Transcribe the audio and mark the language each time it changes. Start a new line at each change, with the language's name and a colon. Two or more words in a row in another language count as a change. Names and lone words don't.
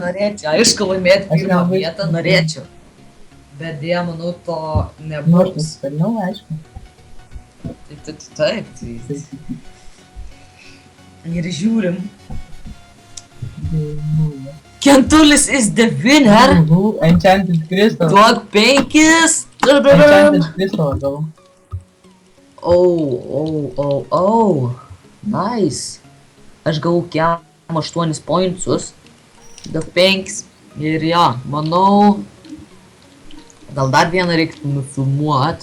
Lithuanian: Norėčiau, aišku, laimėti Aš pirmą nelabai vietą, suprantu. norėčiau. Bet dėja, manau, to Nors nebus. nusipelniau, aišku. Taip. Ir žiūrim.
English: Kentulis is the winner. Enchanted Crystal.
Lithuanian: Duok 5. Enchanted Crystal gal.
English: Oh. Nice.
Lithuanian: Aš gavau kiam 8 pointsus. Duok 5. Ir ja, manau. Gal dar vieną reiktų nufilmuot.